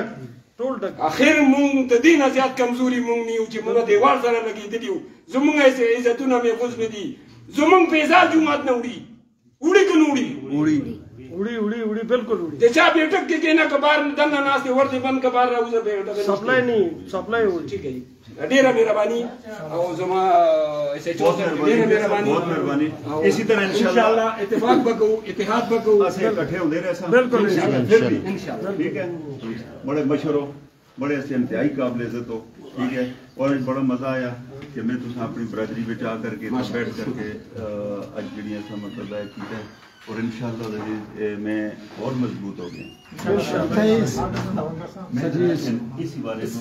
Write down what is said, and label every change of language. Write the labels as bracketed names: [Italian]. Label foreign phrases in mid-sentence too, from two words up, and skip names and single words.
[Pashto] اخر مونږ د دې نه زیات کمزوري مونږ نه یو چې مونږ دیوال سره لګېدلي وو زمونږ عزتونه محفوظ نه دي زمونږ پیزار جومات نه وړي وړي که نه وړي وړي بالکل وړي د چا بیټک کې کېنه که بار دننه ناست دی ورته بند که بار راوځه بیټک سپلای نه سپلای وړي [Urdu] ٹھیک ہے [Pashto] ډیره مهرباني او زما ایسے ډیره مهرباني [Urdu] بہت مہربانی اسی طرح [Pashto] इंशाल्लाह اتفاق وکړو اتحاد وکړو [Urdu] ایسے اکٹھے ہوتے رہے سب बिल्कुल इंशाल्लाह ٹھیک ہے بڑے مشہور ہو بڑے ایسے انتہائی قابل عزت ہو ٹھیک ہے اور بڑا مزہ آیا کہ میں تم اپنی برادری میں آ کرکے بیٹھ کرکے اج جی مطلب ہے ٹھیک ہے اور انشاءاللہ میں اور مضبوط ہو گیا اسی بارے میں